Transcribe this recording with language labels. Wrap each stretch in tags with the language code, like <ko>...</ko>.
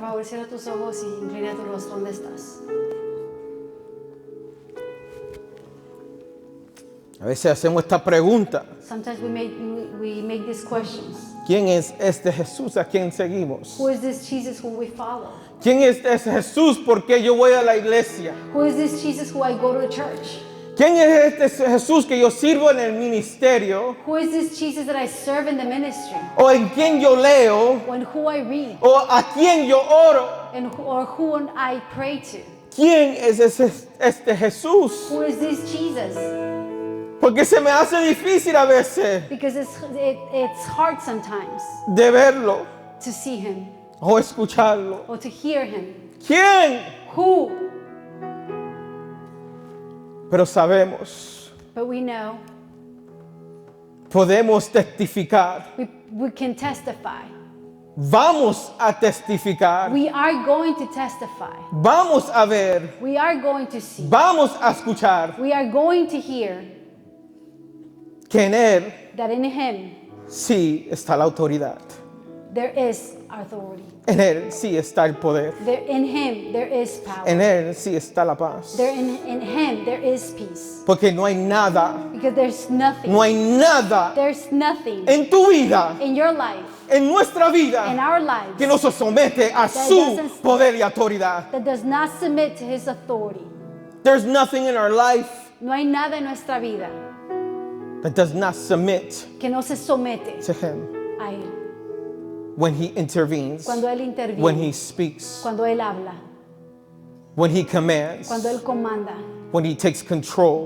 <es>favor, cierra tus ojos y inclina tu rostro donde estás. A veces hacemos esta pregunta.</es> <en>Sometimes we make these questions.</en> <es>¿Quién es este Jesús a quien seguimos?</es> <en>Who is this Jesus who we follow?</en> <es>¿Quién es este Jesús por qué yo voy a la iglesia?</es> <en>Who is this Jesus who I go to church?</en> <es>¿Quién es este Jesús que yo sirvo en el ministerio?</es> <en>Who is this Jesus that I serve in the ministry?</en> <es>¿O en quién yo leo?</es> <en>Or who I read?</en> <es>¿O a quién yo oro?</es> <en>Or who I pray to?</en> <es>¿Quién es este Jesús?</es> <en>Who is this Jesus?</en> <es>Porque se me hace difícil a veces</es> <en>Because it's hard sometimes</en> <es>de verlo</es> <en>to see him</en> <es>o escucharlo.</es> <en>or to hear him.</en> <es>¿Quién?</es> <en>Who?</en> <es>Pero sabemos,</es> <en>But we know,</en> <es>podemos testificar,</es> <en>we can testify.</en> <es>vamos a testificar,</es> <en>We are going to testify.</en> <es>vamos a ver,</es> <en>We are going to see.</en> <es>vamos a escuchar</es> <en>We are going to hear</en> <es>que en Él</es> <en>that in him</en> <es>sí está la autoridad.</es> <en>there is authority.</en> <es>En Él sí está el poder.</es> <en>In him there is power.</en> <es>En Él sí está la paz.</es> <en>In him there is peace.</en> <es>Porque no hay nada,</es> <en>Because there's nothing.</en> <es>no hay nada</es> <en>There's nothing</en> <es>en tu vida,</es> <en>in your life,</en> <es>en nuestra</es> <en>in</en> <es>vida,</es> <en>our lives,</en> <es>que no se somete a su poder y autoridad.</es> <en>that does not submit to his authority. There's nothing in our life</en> <es>No hay nada en nuestra vida</es> <en>that does not submit</en> <es>que no se somete</es> <en>to Him</en> <es>a él.</es> <en>when He intervenes,</en> <es>Cuando él interviene,</es> <en>when He speaks,</en> <es>cuando él habla,</es> <en>when He commands,</en> <es>cuando él comanda,</es> <en>when He takes control,</en>